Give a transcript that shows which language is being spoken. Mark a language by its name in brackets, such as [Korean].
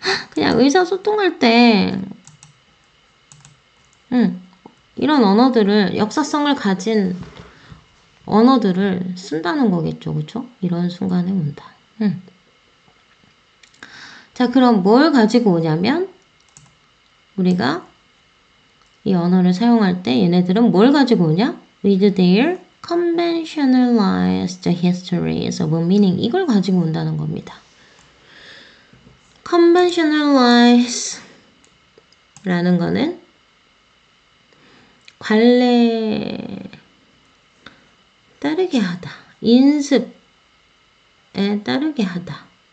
[Korean] 그냥 의사소통할 때 이런 언어들을 역사성을 가진 언어들을 쓴다는 거겠죠. 그쵸? 이런 순간에 온다. 자, 그럼 뭘 가지고 오냐면 우리가 이 언어를 사용할 때 얘네들은 뭘 가지고 오냐? [English] With their conventionalized histories of meaning. [Korean] 이걸 가지고 온다는 겁니다. conventionalize 라는 거는 관례에 따르게 하다. 인습에 따르게 하다.